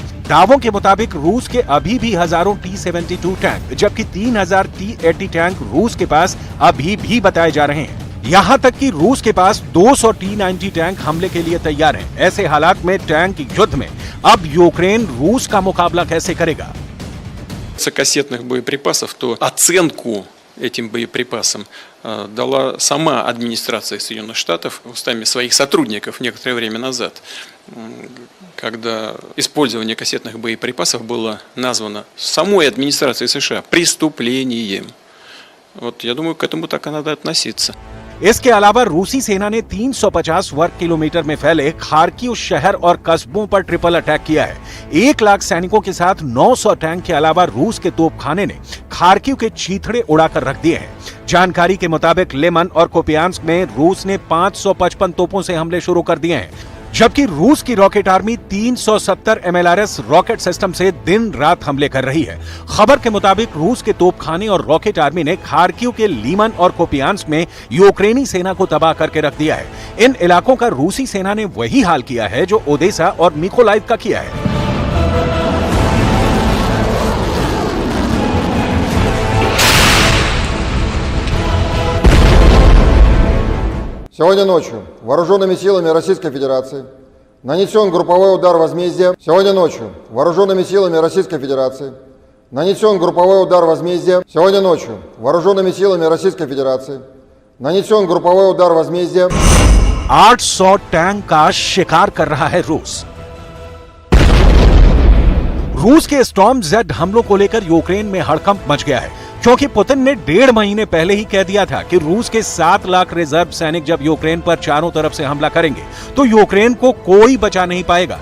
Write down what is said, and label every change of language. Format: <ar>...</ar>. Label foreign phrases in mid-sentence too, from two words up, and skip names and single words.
<hi>दावों के मुताबिक रूस के अभी भी हजारों T-72 टैंक, जबकि 3000 T-80 टैंक रूस के पास अभी भी बताए जा रहे हैं। यहां तक कि रूस के पास 200 T-90 टैंक हमले के लिए तैयार हैं। ऐसे हालात में टैंक युद्ध में अब यूक्रेन रूस का मुकाबला कैसे करेगा?</hi> <ru>Кассетных боеприпасов, то оценку этим боеприпасам дала сама администрация Соединенных Штатов устами своих сотрудников некоторое время назад, когда использование кассетных боеприпасов было названо самой администрацией США преступлением. Вот я думаю, к этому так и надо относиться.</ru> <hi>इसके अलावा रूसी सेना ने 350 वर्ग किलोमीटर में फैले खार्किव शहर और कस्बों पर</hi> <en>triple attack</en> <hi>किया है। 1 लाख सैनिकों के साथ 900 टैंक के अलावा रूस के तोपखाने ने खार्किव के चीथड़े उड़ाकर रख दिए हैं। जानकारी के मुताबिक लेमन और कुपियांस्क में रूस ने 555 तोपों से हमले शुरू कर दिए हैं, जबकि रूस की रॉकेट आर्मी 370</hi> <en>MLRS rocket system</en> <hi>से दिन रात हमले कर रही है। खबर के मुताबिक रूस के तोपखाने और</hi> <en>rocket army</en> <hi>ने खार्किव के लीमन और कोपियांस्क में यूक्रेनी सेना को तबाह करके रख दिया है। इन इलाकों का रूसी सेना ने वही हाल किया है जो ओदेसा और मिकोलाइव का किया है।</hi> <ru>Сегодня ночью вооруженными силами Российской Федерации нанесен групповой удар возмездия. Сегодня ночью вооруженными силами Российской Федерации нанесен групповой удар возмездия. Сегодня ночью вооруженными силами Российской Федерации нанесен групповой удар возмездия.</ru> <hi>800 टैंक का शिकार कर रहा है रूस। रूस के स्टॉर्म जेड हमलों को लेकर यूक्रेन में हड़कंप मच गया है, क्योंकि पुतिन ने 1.5 महीने पहले ही कह दिया था कि रूस के 7 लाख रिजर्व सैनिक जब यूक्रेन पर चारों तरफ से हमला करेंगे तो यूक्रेन को कोई बचा नहीं पाएगा।</hi>